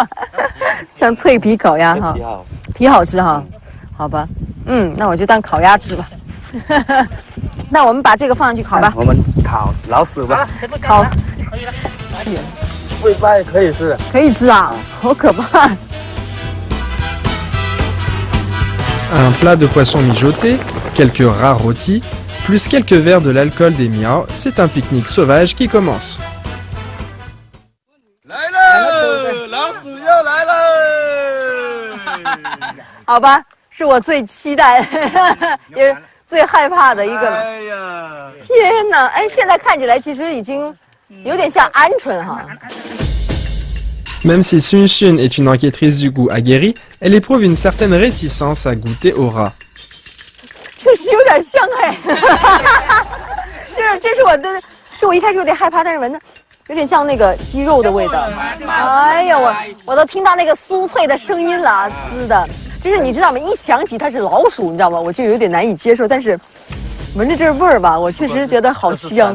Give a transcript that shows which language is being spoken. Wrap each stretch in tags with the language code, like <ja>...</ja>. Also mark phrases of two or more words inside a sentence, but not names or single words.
<zh>像脆皮烤鸭哈，皮好吃哈，好吧，那我就当烤鸭吃吧。那我们把这个放上去烤吧。我们烤老鼠吧。烤。尾巴也可以吃。可以吃啊，好可怕。</zh> <fr>Un plat de poisson mijoté, quelques rats rôtis, plus quelques verres de l'alcool des miao, c'est un pique-nique sauvage qui commence.</fr> <zh>来了，老鼠又来了。好吧，是我最期待，也是最害怕的一个。哎呀，天哪！哎，现在看起来其实已经有点像鹌鹑哈。</zh> <fr>Même si Sun Xun est une enquêtrice du goût aguerrie, elle éprouve une certaine réticence à goûter au rat.</fr> <zh>确实有点像哎，这是我一开始有点害怕，但是闻的有点像那个鸡肉的味道。哎呀，我都听到那个酥脆的声音了，撕的，就是你知道吗？一想起它是老鼠，你知道吗？我就有点难以接受，但是闻着这味儿吧，我确实觉得好香。</zh>